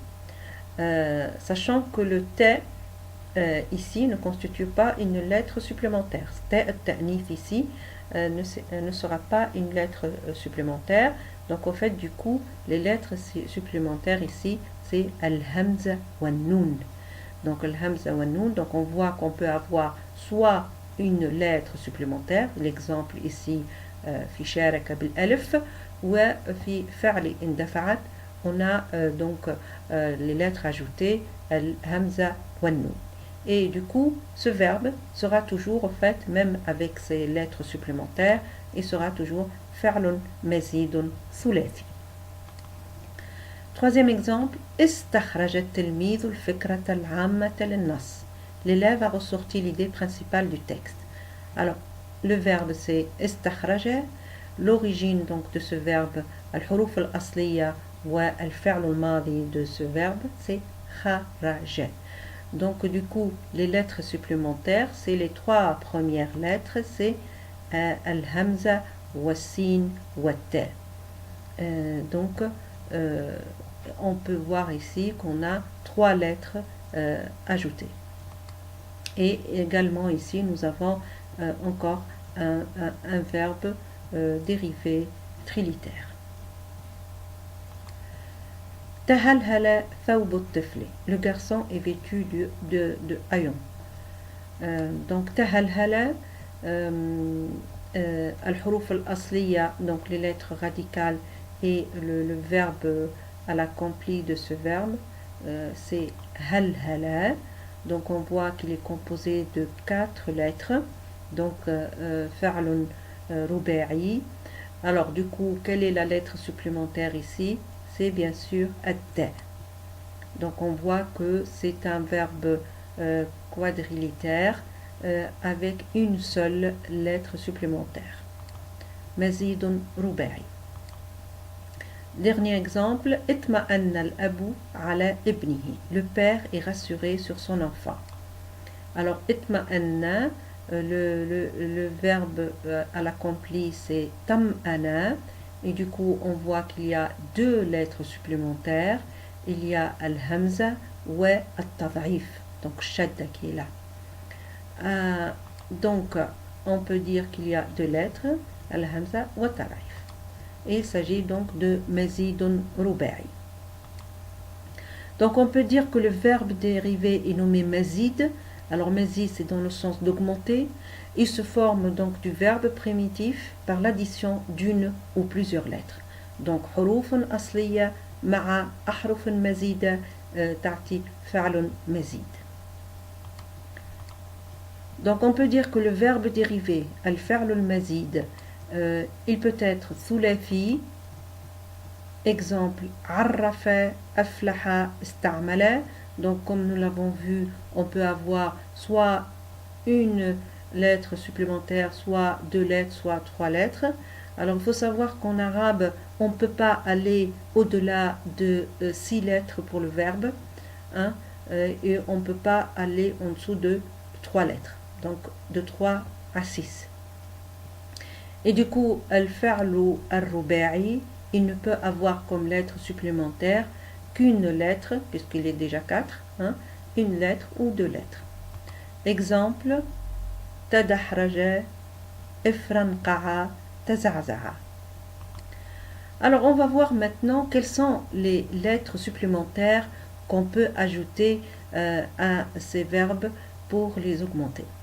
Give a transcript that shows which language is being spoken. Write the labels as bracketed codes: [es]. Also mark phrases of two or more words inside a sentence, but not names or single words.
[fr] Sachant que le t ici ne constitue pas une lettre supplémentaire. [ar] ت التأنيث [fr] ici ne sera pas une lettre supplémentaire. Donc au fait, du coup, les lettres supplémentaires ici, c'est [ar] الهمزة والنون. Donc الهمزة والنون, [fr] donc on voit qu'on peut avoir soit une lettre supplémentaire, l'exemple ici, [ar] في شارك بالألف, ou في فعل اندفعت, [fr] on a donc les lettres ajoutées, [ar] الهمزة والنون. [fr] Et du coup, ce verbe sera toujours, en fait, même avec ces lettres supplémentaires, il sera toujours [ar] فعل مزيد ثلاثي. [fr] Troisième exemple, [ar] استخرج التلميذ الفكرة العامة للنص. [fr] L'élève a ressorti l'idée principale du texte. Alors, le verbe c'est استخرج. L'origine donc de ce verbe, [ar] الحروف الأصلية والفعل الماضي [fr] de ce verbe, c'est [ar] kharaja. [fr] Donc du coup, les lettres supplémentaires, c'est les 3 premières lettres, c'est [ar] الهمزة والسين والتاء. [fr] Donc on peut voir ici qu'on a 3 lettres ajoutées. Et également ici, nous avons encore un verbe dérivé trilitaire. [ar] تهلهل ثوب الطفل. [fr] Le garçon est vêtu de haillons. [ar] Donc tahalhala, الحروف الأصلية, [fr] donc les lettres radicales et le verbe à l'accompli de ce verbe, c'est halhala. Donc on voit qu'il est composé de 4 lettres. [ar] Donc فعل رباعي. [fr] Alors du coup, quelle est la lettre supplémentaire ici? C'est bien sûr at-ta. Donc on voit que c'est un verbe quadrilitaire avec une seule lettre supplémentaire. [ar] مزيد رباعي. [fr] Dernier exemple, [ar] اطمأن الأب على ابنه. [fr] Le père est rassuré sur son enfant. Alors itma'anna, le verbe à l'accompli c'est tam'ana. Et du coup, on voit qu'il y a 2 lettres supplémentaires. Il y a [ar] الهمزة والتضعيف, [fr] donc shadda qui est là. Donc, on peut dire qu'il y a 2 lettres, [ar] الهمزة والتضعيف. [fr] Et il s'agit donc de [ar] مزيد رباعي. [fr] Donc, on peut dire que le verbe dérivé est nommé mazid. Alors, mazid, c'est dans le sens d'augmenter. Il se forme donc du verbe primitif par l'addition d'une ou plusieurs lettres. Donc, [ar] حروف أصلية مع أحرف مزيدة تأتي فعل مزيد. [fr] Donc, on peut dire que le verbe dérivé, [ar] الفعل المزيد, [fr] il peut être thulathi. [ar] Exemple, arrafa, aflaha, ista'mala. [fr] Donc, comme nous l'avons vu, on peut avoir soit une lettre supplémentaire, soit 2 lettres, soit 3 lettres. Alors il faut savoir qu'en arabe, on ne peut pas aller au-delà de 6 lettres pour le verbe, hein, et on ne peut pas aller en dessous de 3 lettres, donc de 3 à 6. Et du coup, [ar] الفعل الرباعي, [fr] il ne peut avoir comme lettre supplémentaire qu'une lettre, puisqu'il est déjà 4, hein, une lettre ou 2 lettres. [ar] Exemple, tadahraja, ifranqa'a, taza'za'a. [fr] Alors on va voir maintenant quelles sont les lettres supplémentaires qu'on peut ajouter à ces verbes pour les augmenter.